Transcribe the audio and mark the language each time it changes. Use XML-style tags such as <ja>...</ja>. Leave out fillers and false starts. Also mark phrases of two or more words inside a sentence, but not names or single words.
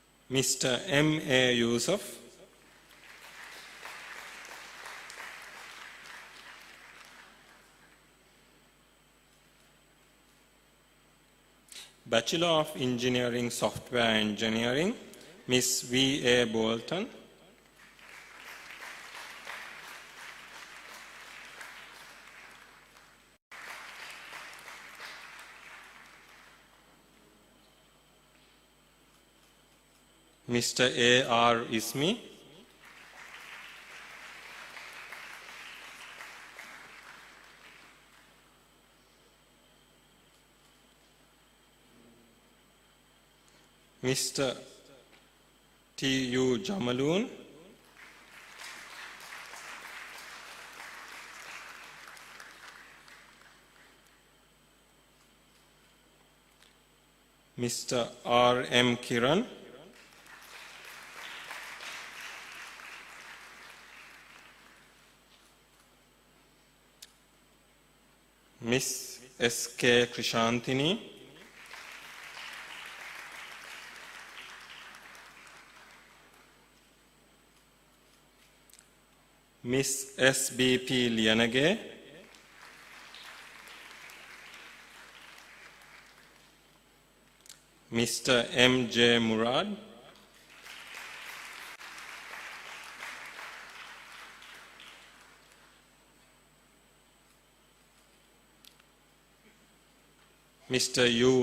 <en>Mr. M.A. Yusuf, Bachelor of Engineering Software Engineering, Ms. V.A. Bolton, Mr. A.R. Ismi, Mr. T.U. Jamaloon, Mr. R.M. Kiran, Miss S.K. Krishantini, Miss S.B.P. Lianage, Mr. M.J. Murad, Mr. U.</en>